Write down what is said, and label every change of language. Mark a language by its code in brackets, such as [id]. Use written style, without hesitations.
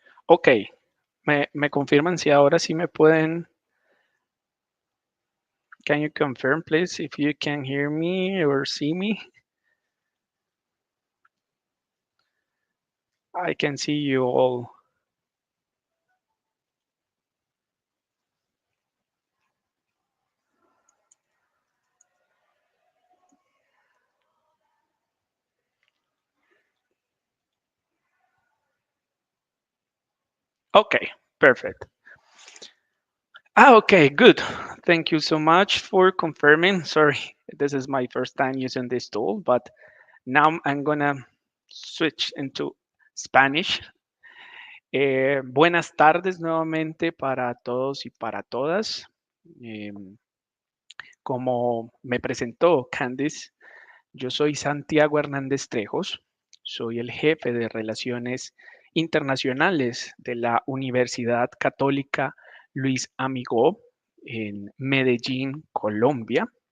[es] Ok, me confirman si ahora sí me pueden. [en] Can you confirm, please, if you can hear me or see me? I can see you all. Okay, perfect. Okay, good. Thank you so much for confirming. Sorry, this is my first time using this tool, but now I'm gonna switch into Spanish. [es] Buenas tardes nuevamente para todos y para todas. Como me presentó Candice, yo soy Santiago Hernández Trejos, soy el jefe de Relaciones Internacionales de la Universidad Católica Luis Amigó en Medellín, Colombia.